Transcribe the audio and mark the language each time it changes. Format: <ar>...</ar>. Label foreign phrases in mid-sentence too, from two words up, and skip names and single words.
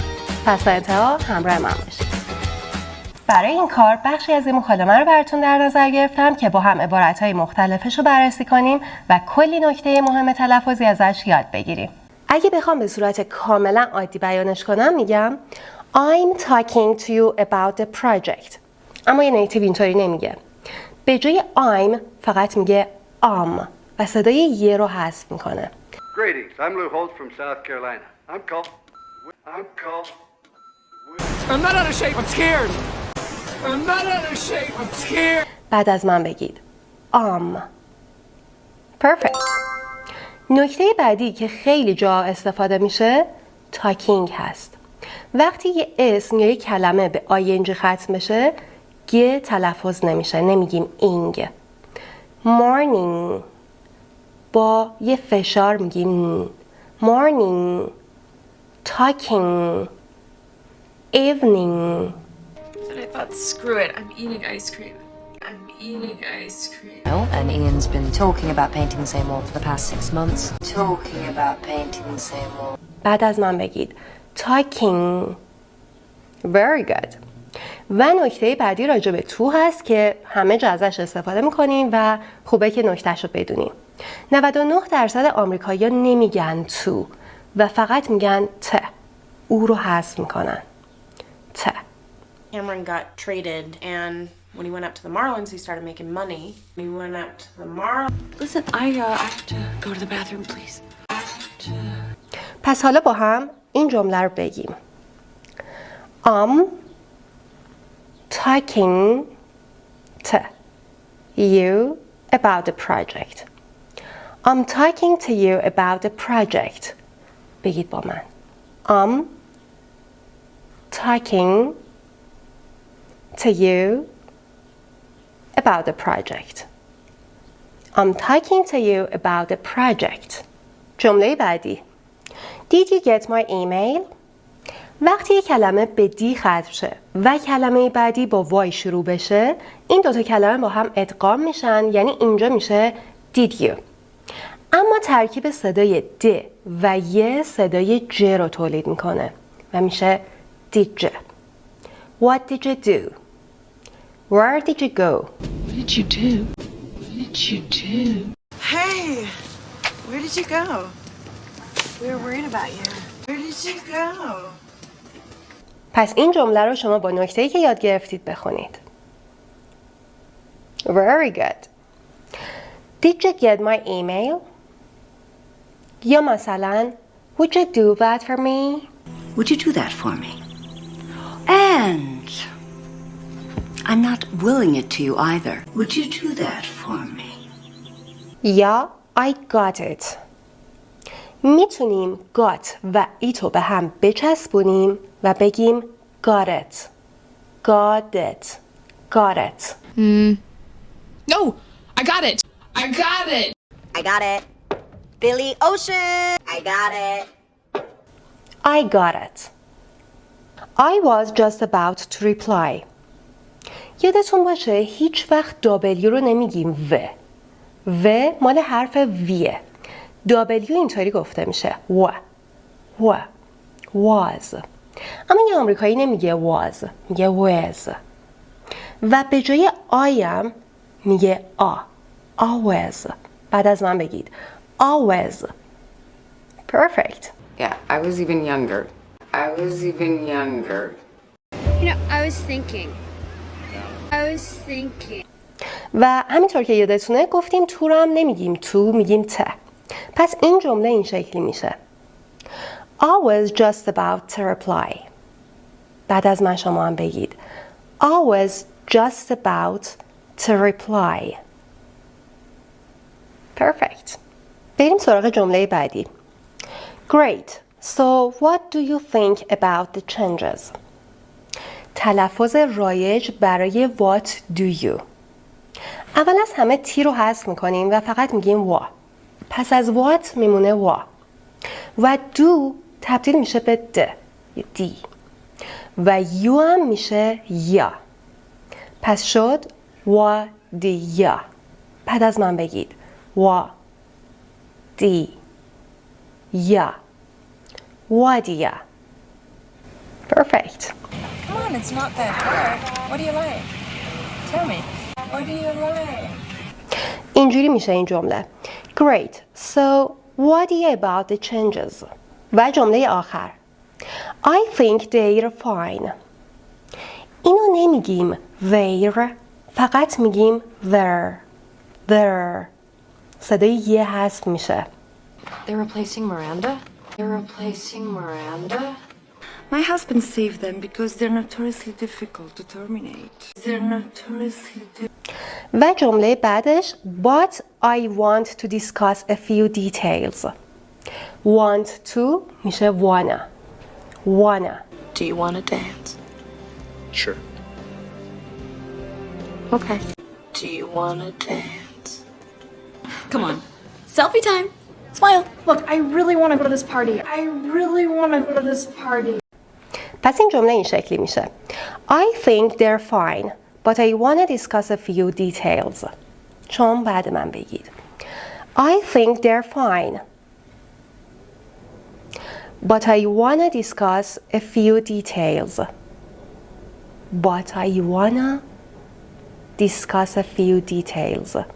<fa>پس تا انتها همراه من باشید. برای این کار بخشی از این مکالمه رو براتون در نظر گرفتم که با هم عبارت‌های مختلفش رو بررسی کنیم و کلی نکته مهم تلفظی ازش یاد بگیریم. اگه بخوام به صورت کاملا عادی بیانش کنم میگم</fa> <en>I'm talking to you about the project.</en> <fa>اما یه نیتیو اینطوری نمیگه. به جای I'm فقط میگه و صدای یه رو حذف میکنه.</fa> <en>Greetings, I'm Lou Holt from South Carolina. I'm called. I'm not out of shape, I'm scared. I'm not out of shape, I'm scared.</en> <fa>بعد از من بگید Perfect. نکته بعدی که خیلی جا استفاده میشه talking هست. وقتی یه اسم یا یه کلمه به ing ختم بشه گ تلفظ نمیشه، نمیگیم اینگ. morning با یه فشار میگیم morning.</fa> <en>talking. evening. But I thought, screw it, I'm eating ice cream. I'm eating ice cream. And Ian's been talking about painting the same wall for the past 6 months. Talking about painting the same wall.</en> <fa>بعد از من بگید talking.</fa> <en>Very good.</en> <fa>و نکته بعدی راجع به تو هست که همه جا ازش استفاده میکنیم و خوبه که نکتهش رو بدونیم. 99% آمریکایی‌ها نمیگن تو و فقط میگن ت. او رو حذف میکنن. ت.</fa> <en>Cameron got traded, and when he went up to the Marlins, he started making money. When he went up to the Marlins... Listen, I have to go to the bathroom, please. I have to...</en> <fa>پس حالا با هم این جمله رو بگیم.</fa> <en>Talking to you about the project. I'm talking to you about the project.</en> <fa>بگید با من.</fa> <en>I'm talking to you about the project. I'm talking to you about the project.</en> <fa>جمله بعدی.</fa> <en>Did you get my email?</en> <fa>وقتی یک کلمه به دی ختم شه و کلمه بعدی با وای شروع بشه، این دوتا کلمه با هم ادغام میشن، یعنی اینجا میشه</fa> <en>did you.</en> <fa>اما ترکیب صدای د و ی صدای ج رو تولید میکنه و میشه</fa> <en>did you. What did you do? Where did you go? What did you do? What did you do? Hey, where did you go? We were worried about you. Where did you go?</en> <fa>پس این جمله رو شما با نکته‌ای که یاد گرفتید بخونید.</fa> <en>Very good. Did you get my email?</en> <fa>یا مثلا</fa> <en>Would you do that for me? Would you do that for me? And I'm not willing it to you either. Would you do that for me? یا I got it.</en> <fa>میتونیم got و it رو به هم بچسبونیم و بگیم got it.</fa> <en>Got it. Got it. No, I got it. I got it. I got it. Billy Ocean. I got it. I got it. I was just about to reply.</en> <fa>یادتون باشه هیچ وقت W رو نمیگیم و مال حرف ویه. W اینطوری گفته میشه was. اما یه آمریکایی نمیگه was، میگه was. و به جای</fa> <en>I am</en> <fa>میگه always. بعد از من بگید always. Perfect.</fa> <en>Yeah, I was even younger. You know, I was thinking.</en> <fa>و همینطور که یادتونه گفتیم تو رو هم نمیگیم تو، میگیم ته. پس این جمله این شکلی میشه</fa> <en>I was just about to reply.</en> <fa>بعد از من شما هم بگید</fa> <en>I was just about to reply.</en> <fa>Perfect. بریم سراغ جمله بعدی.</fa> <en>Great. So what do you think about the changes?</en> <fa>تلفظ رایج برای</fa> <en>what do you.</en> <fa>اول از همه تی رو حذف میکنیم و فقط میگیم وا. پس از what میمونه وا. و do تبدیل میشه به د، دی، و یو هم میشه یا. پس شد و دی یا. بعد از من بگید و دی یا، وادیا.</fa> <en>Perfect. Come on, it's not that hard. What do you like? Tell me. What do you like?</en> <fa>اینجوری میشه این جمله.</fa> <en>Great. So, what do you about the changes?</en> <fa>و جمله آخر.</fa> <en>I think they're fine.</en> <fa>اینو نمیگیم they're، فقط میگیم they're. صدای یه حذف میشه.</fa> <en>They're replacing Miranda? They're replacing Miranda? My husband saved them because they're notoriously difficult to terminate. They're notoriously</en> <fa>و جمله بعدش</fa> <en>but I want to discuss a few details. Want to میشه wanna. Do you want to dance? Sure. Okay. Do you want to dance? Come on. Selfie time. Smile. Look, I really want to go to this party. I really want to go to this party.</en> <fa>پس این جمله این شکلی میشه.</fa> <en>I think they're fine, but I want to discuss a few details.</en> <fa>چون بعد من بگید.</fa> <en>I think they're fine, but I want to discuss a few details. But I want to discuss a few details.</en>